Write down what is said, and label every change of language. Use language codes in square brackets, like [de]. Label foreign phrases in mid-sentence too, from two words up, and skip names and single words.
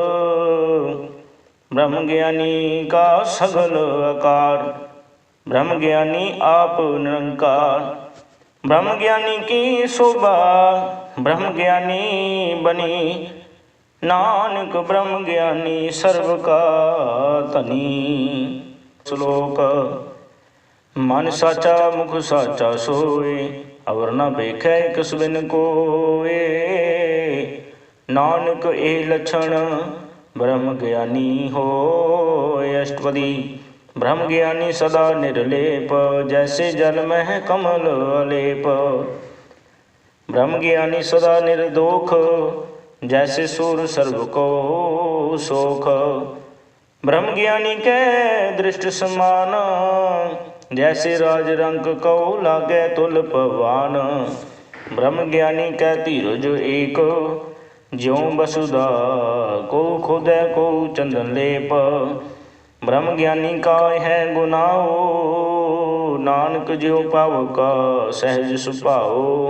[pa] ਬ੍ਰਹਮ ਗਿਆਨੀ ਕਾ ਸਗਲ ਅਕਾਰ ਬ੍ਰਹਮ ਗਿਆਨੀ ਆਪ ਨਿਰੰਕਾਰ ਬ੍ਰਹਮ ਗਿਆਨੀ ਕੀ ਸੋਭਾ ਬ੍ਰਹਮ ਗਿਆਨੀ ਬਨੀ ਨਾਨਕ ਬ੍ਰਹਮ ਗਿਆਨੀ ਸਰਬ ਕਾ ਧਨੀ। ਸਲੋਕ ਮਨ ਸਾਚਾ ਮੁਖ ਸਾਚਾ ਸੋਏ ਅਵਰ ਨ ਬੇਖੈ ਕਿਸ ਬਿਨ ਕੋਏ ਨਾਨਕ ਏ ਲਖਣ ਬ੍ਰਹਮ ਗਿਆਨੀ ਹੋਏ। ਅਸਟਪਦੀ ਬ੍ਰਹਮ ਗਿਆਨੀ ਸਦਾ ਨਿਰਲੇਪ ਜੈਸੇ ਜਲ ਮਹਿ ਕਮਲ ਅਲੇਪ ਬ੍ਰਹਮ ਗਿਆਨੀ ਸਦਾ ਨਿਰਦੋਖ ਜੈਸੇ ਸੂਰ ਸਰਬ ਕਉ ਸੋਖ ਬ੍ਰਹਮ ਗਿਆਨੀ ਕੈ ਦ੍ਰਿਸਟਿ ਸਮਾਨ ਜੈਸੇ ਰਾਜ ਰੰਗ ਕਉ ਲਾਗੈ ਤੁਲਿ ਪਵਾਨ ਬ੍ਰਹਮ ਗਿਆਨੀ ਕੈ ਧੀਰਜ ਏਕ ਜਿਉ ਬਸੁਧਾ ਕੋ ਖੁਦੈ ਕੋ ਚੰਦਨ ਲੇਪ ਬ੍ਰਹਮ ਗਿਆਨੀ ਕਾ ਹੈ ਗੁਨਾਹੋ ਨਾਨਕ ਜਿਉ ਪਾਵ ਕਾ ਸਹਜ ਸੁਭਾਓ,